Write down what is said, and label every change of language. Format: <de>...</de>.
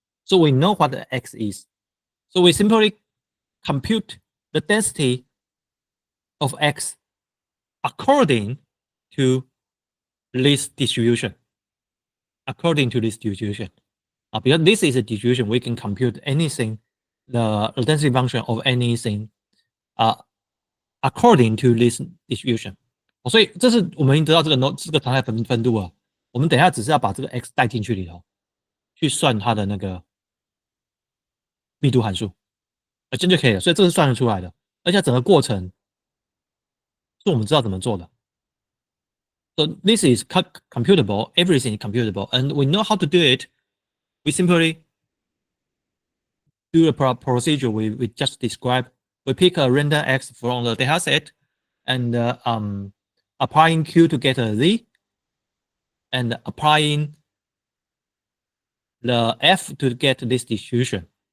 <en>So we know what the x is. So we simply compute the density of x according to this distribution. According to this distribution. Because this is a distribution, we can compute anything, the density function of anything according to this distribution.</en> <zh>所以这是我们已经得到这个常态分度啊。我们等一下只是要把这个 x 带进去里头，去算它的那个密度函数，这样就可以了。所以这是算得出来的，而且整个过程是我们知道怎么做的。</zh> <en>So this is computable. Everything is computable, and we know how to do it. We simply do the procedure we just described. We pick a random x from the data set and applying Q to get a z, and applying the f to get this distribution.</en>